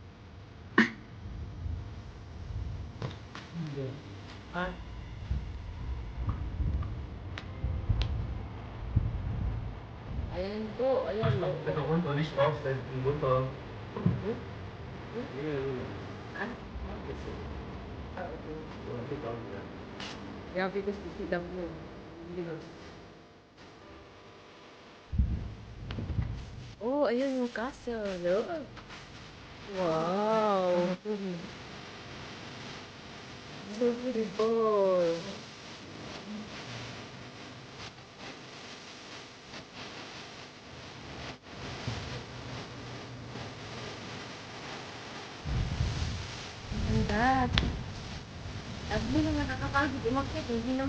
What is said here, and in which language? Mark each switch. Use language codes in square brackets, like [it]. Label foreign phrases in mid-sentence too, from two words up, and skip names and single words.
[tl] Ah. Ayan po, ayan. Ito konto, [de] nicht aufstellen, runter. Ah? Ja, [tl] because kita mo. Oh, ayun yung castle. Look. [en] Wow. Beautiful. [tl] Ganda. Sabi mo na nakakapagod umakyat, hindi naman.